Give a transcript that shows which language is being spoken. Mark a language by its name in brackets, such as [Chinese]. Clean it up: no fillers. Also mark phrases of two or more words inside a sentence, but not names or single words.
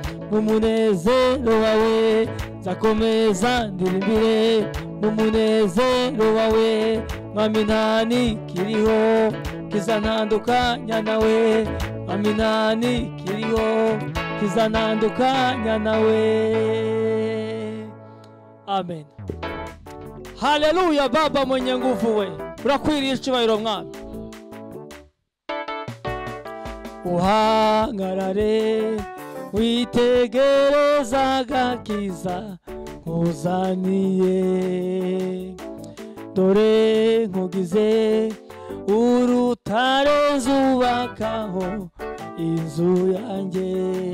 [Kinyarwanda] mu munezero wawe nzakomeza ndirimbire mu munezero wawe mwami nta nikiriho kizantandukanya nawe mwami nta nikiriho kizantandukanya nawe. Amen. Haleluya. [Swahili] Baba mwenye nguvu [Kinyarwanda] we urakwiriye icyubahiro mwami. Uhangarare witegereza agakiza nkuzaniye dore nkugize urutare nzubakaho inzu yanjye.